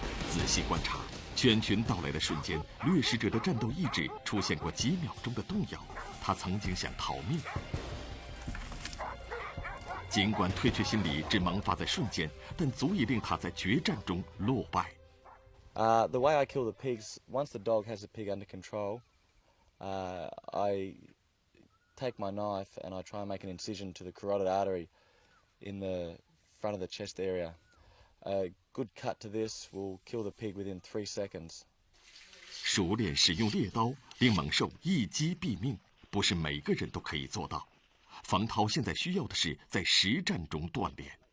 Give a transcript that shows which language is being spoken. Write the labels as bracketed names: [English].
[Chinese] 仔细观察，犬群到来的瞬间，掠食者的战斗意志出现过几秒钟的动摇。他曾经想逃命，尽管退却心理只萌发在瞬间，但足以令他在决战中落败。 [English] The way I kill the pigs, once the dog has the pig under control, I take my knife and I try and make an incision to the carotid artery in the front of the chest area. A good cut to this will kill the pig within 3 seconds. [Chinese] 熟练使用猎刀，令猛兽一击毙命，不是每个人都可以做到。房涛现在需要的是在实战中锻炼。